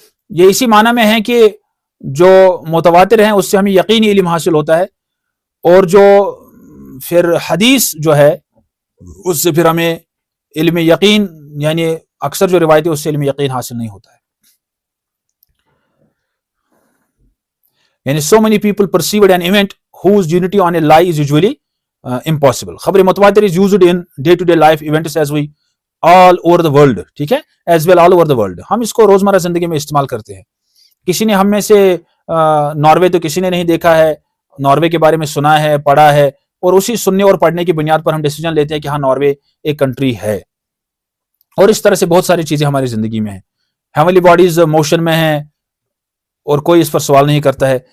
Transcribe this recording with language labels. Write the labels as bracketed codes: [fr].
[ur] یہ اسی معنی میں ہے کہ جو متواتر ہیں اس سے ہمیں یقینی علم حاصل ہوتا ہے، اور جو پھر حدیث جو ہے اس سے پھر ہمیں علم یقین، یعنی اکثر جو روایتیں اس سے علم یقین حاصل نہیں ہوتا ہے. [en] یعنی so many people perceived an event whose unity on a lie is usually impossible. خبر متواتر is used in day to day life events as we all over the world. [ur] ٹھیک ہے، [en] as well all over the world. [ur] ہم اس کو روزمرہ زندگی میں استعمال کرتے ہیں. کسی نے ہم میں سے ناروے تو کسی نے نہیں دیکھا ہے، ناروے کے بارے میں سنا ہے، پڑھا ہے، اور اسی سننے اور پڑھنے کی بنیاد پر ہم ڈیسیجن لیتے ہیں کہ ہاں ناروے ایک کنٹری ہے. اور اس طرح سے بہت ساری چیزیں ہماری زندگی میں ہیں. ہیونلی باڈیز موشن میں ہیں اور کوئی اس پر سوال نہیں کرتا ہے.